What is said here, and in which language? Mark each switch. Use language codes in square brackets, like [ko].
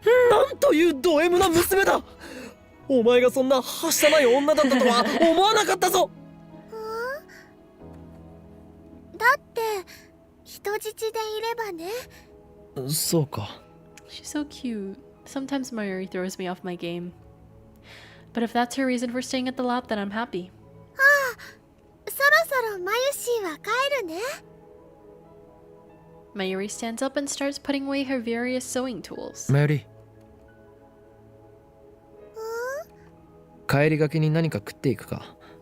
[ja] なんというド M な娘だ。お前がそんなはしたない女だったとは思わなかったぞ。も。だって人質でいればね。そうか。 [en] She's so cute. Sometimes Mayuri throws me off my game. But if that's her reason for staying at the lab, then I'm happy. [ja] そろそろマヨシーは帰るね。 [en] Mayuri stands up and starts putting away her various sewing tools. [ja] マヨリ、帰りがけに何か食っていくか？